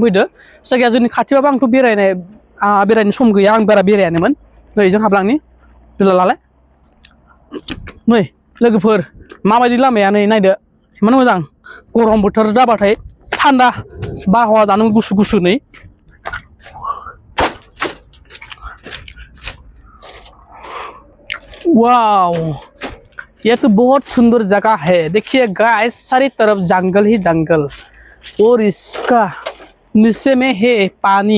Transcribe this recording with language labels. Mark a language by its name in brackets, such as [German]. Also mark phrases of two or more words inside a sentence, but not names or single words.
[Bodo] फैदो जायगाया जोंनि खाथियावबो आंथ' बेरायनो सम गैया आं बारा बेरायानोमोन नै जों हाबलांनि लालाय नै लोगोफोर माबायदि लामाया नै नायदो इमान मोजां गरम बोथोर जाबाथाय थान्दा बारहावा जानो गुसु गुसु नै वाओ [Hindi] ये तो बहुत सुंदर जगह है। देखिए गाइस सारी तरफ जंगल ही जंगल और इसका नीचे में है पानी।